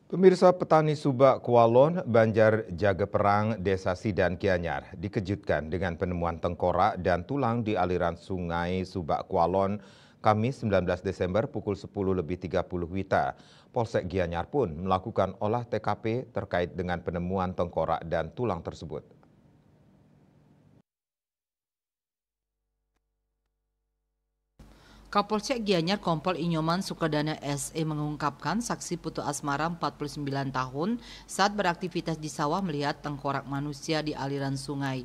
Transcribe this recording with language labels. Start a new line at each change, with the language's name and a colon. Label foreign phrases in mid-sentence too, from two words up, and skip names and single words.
Indonesian: Pemirsa, petani Subak Kualon, Banjar Jageperang, Desa Sidan Gianyar dikejutkan dengan penemuan tengkorak dan tulang di aliran sungai Subak Kualon Kamis 19 Desember pukul 10.30 WITA. Polsek Gianyar pun melakukan olah TKP terkait dengan penemuan tengkorak dan tulang tersebut. Kapolsek Gianyar Kompol Inyoman Sukadana SE mengungkapkan saksi Putu Asmara 49 tahun saat beraktivitas di sawah melihat tengkorak manusia di aliran sungai.